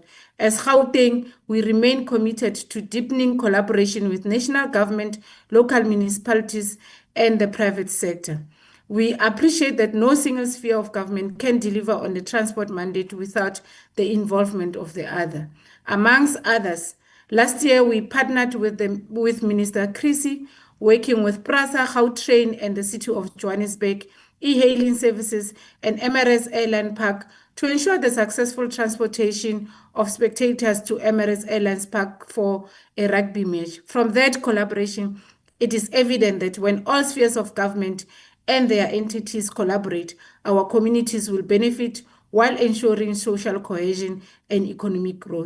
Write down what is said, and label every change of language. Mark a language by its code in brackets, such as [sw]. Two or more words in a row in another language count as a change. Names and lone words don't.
[en] As Gauteng, we remain committed to deepening collaboration with national government, local municipalities, and the private sector. We appreciate that no single sphere of government can deliver on the transport mandate without the involvement of the other. Amongst others, last year we partnered with Minister Chrissy, working with Prasa, Gautrain, and the City of Johannesburg, e-hailing services, and Emirates Airline Park to ensure the successful transportation of spectators to Emirates Airlines Park for a rugby match. From that collaboration, it is evident that when all spheres of government and their entities collaborate, our communities will benefit while ensuring social cohesion and economic growth.